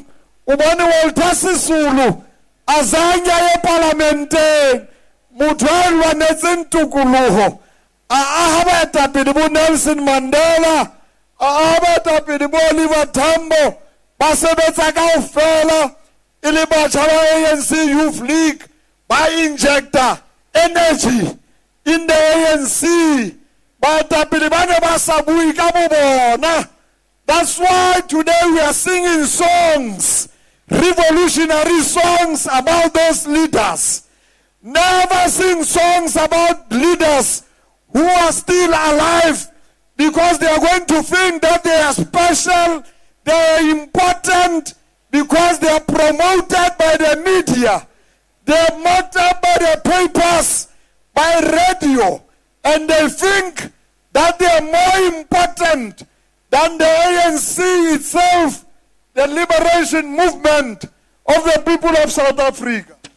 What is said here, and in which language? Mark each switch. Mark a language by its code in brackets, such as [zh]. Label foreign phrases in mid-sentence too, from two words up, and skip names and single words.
[st] Hobane Walter Sisulu azange a ye parlamenteng, motho a lwanetseng tokoloho, a aha baetapele bo Nelson Mandela, a aha baetapele bo Oliver Tambo, ba sebetsa kaofela e le batjha ba ANC Youth League, ba injecta [en] energy in the ANC. [st] Baetapele ba ne ba sa bui ka bo bona. [en] That's why today we are singing songs, revolutionary songs about those leaders. Never sing songs about leaders who are still alive, because they are going to think that they are special, they are important, because they are promoted by the media, they are promoted by the papers, by radio, and they think that they are more important than the ANC itself, the liberation movement of the people of South Africa.